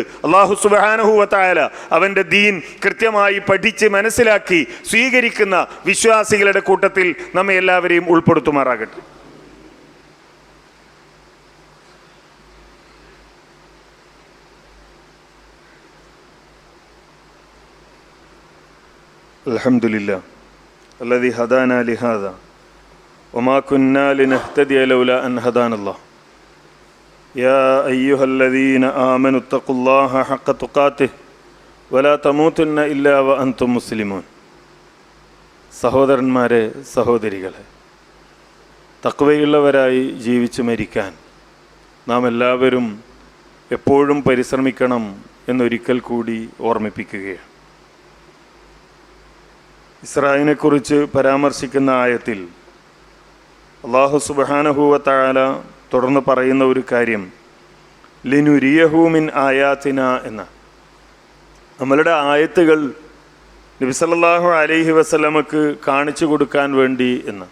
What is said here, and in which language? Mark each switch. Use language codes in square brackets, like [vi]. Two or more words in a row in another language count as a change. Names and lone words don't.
[ar] الله سبحانه وتعالى [ml] അവൻ്റെ ദീൻ കൃത്യമായി പഠിച്ച് മനസ്സിലാക്കി സ്വീകരിക്കുന്ന വിശ്വാസികളുടെ കൂട്ടത്തിൽ നമ്മെ എല്ലാവരെയും ഉൾപ്പെടുത്തുമാറാകട്ടെ. [ar] അൽഹംദുലില്ലാഹ് الذي هدانا لهذا وما كنا لنهتدي لولا أن هدانا الله يا أيها الذين آمنوا اتقوا الله حق تقاته ولا تموتن إلا وأنتم مسلمون. [ml] സഹോദരന്മാരെ, സഹോദരികളെ, തഖ്വയുള്ളവരായി ജീവിച്ചു മരിക്കാൻ നാം എല്ലാവരും എപ്പോഴും പരിശ്രമിക്കണം എന്നൊരിക്കൽ കൂടി ഓർമ്മിപ്പിക്കുകയാണ്. ഇസ്രായേലിനെ കുറിച്ച് പരാമർശിക്കുന്ന ആയത്തിൽ [ar] الله سبحانه وتعالى [ml] തുടർന്ന് പറയുന്ന ഒരു കാര്യം [ar] لنريه من آياتنا [ml] എന്ന, നമ്മളുടെ ആയത്തുകൾ നബി [ar] صلى الله عليه وسلم [ml] കാണിച്ചു കൊടുക്കാൻ വേണ്ടി എന്ന്.